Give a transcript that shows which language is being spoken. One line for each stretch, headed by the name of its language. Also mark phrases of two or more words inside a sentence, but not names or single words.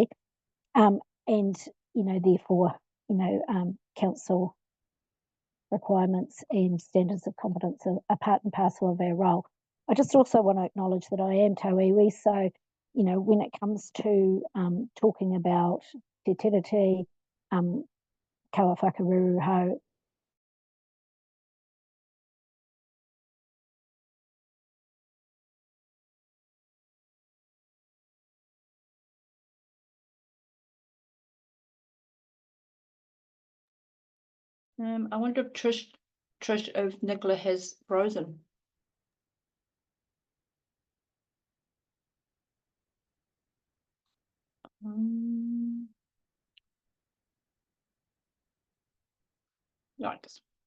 English: And, therefore, council requirements and standards of competence are part and parcel of our role. I just also want to acknowledge that I am tauiwi. So, when it comes to talking about
Māori: te tiriti, kawa whakaruruhau,
English: I wonder if if Nicola has frozen. Yikes.